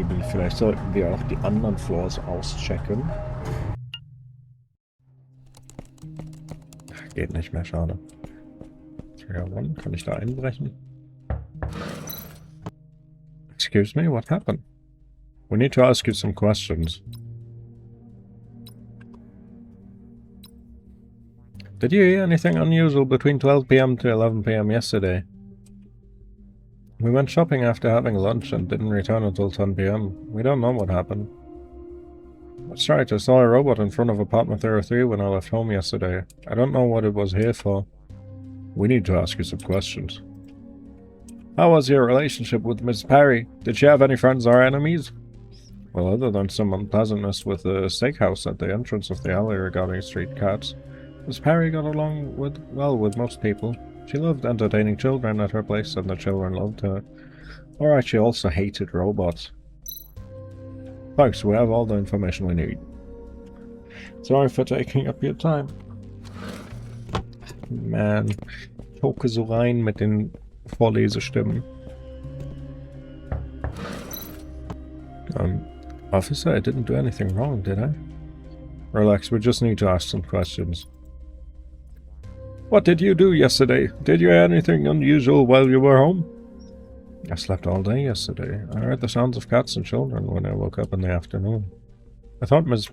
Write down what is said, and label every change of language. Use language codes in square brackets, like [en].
[de] Vielleicht sollten wir auch die anderen Floors auschecken. Geht nicht mehr, schade. Trigger 1, kann ich da einbrechen? [en] Excuse me, what happened? We need to ask you some questions. Did you hear anything unusual between 12 PM to 11 PM yesterday? We went shopping after having lunch and didn't return until 10 PM. We don't know what happened. That's right, I saw a robot in front of apartment 03 when I left home yesterday. I don't know what it was here for. We need to ask you some questions. How was your relationship with Miss Parry? Did she have any friends or enemies? Well, other than some unpleasantness with the steakhouse at the entrance of the alley regarding street cats, Miss Parry got along well with most people. She loved entertaining children at her place, and the children loved her. Alright, she also hated robots. Thanks, we have all the information we need. Sorry for taking up your time. [de] Man, ich hocke so rein mit den Vorlesestimmen. [en] Officer, I didn't do anything wrong, did I? Relax, we just need to ask some questions. What did you do yesterday? Did you hear anything unusual while you were home? I slept all day yesterday. I heard the sounds of cats and children when I woke up in the afternoon. I thought Mrs.